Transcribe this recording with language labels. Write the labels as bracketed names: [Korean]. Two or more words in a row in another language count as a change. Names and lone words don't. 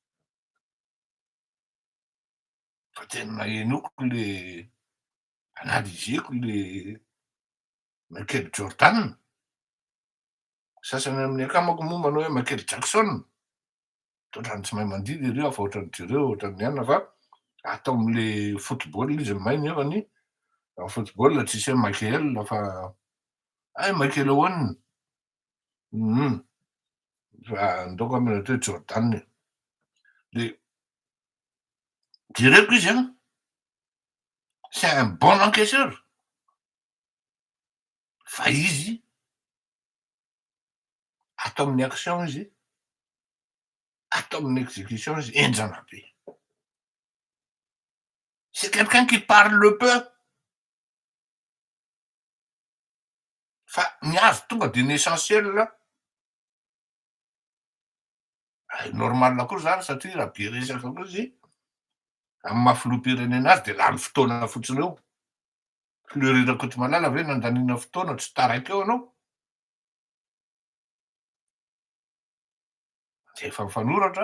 [Malagasy] Fa tena enoiko le analizeko le Michael Jordan, sasany amin'ny akamako moa manao hoe Michael Jackson, ohatrany tsy mahay mandidy ireo afa ohatrany jereo ohatrany ihany fa atao am'le football izy mahay nefany amy football tsisy hoe Michael fa Michael ahoany, fa ndaoko aminy atao hoe Jordan. De jereko izy [French] c'est un bon encaisseur, [Malagasy] fa izy atao amin'ny action izy, atao amin'ny exécution izy enjana be. [French] C'est quelqu'un qui parle peu, [Malagasy] fa ny azo tonga de ny [French] essentiel normal [Malagasy] koa zany satria raha be resaka koa izy amy maha-filoham-pirenena azy de lany fotoana fotsiny eo. Fleurir Kotrimalala ve nandaniana fotoana tsy taraiky eo anao, de efa mifanoratra.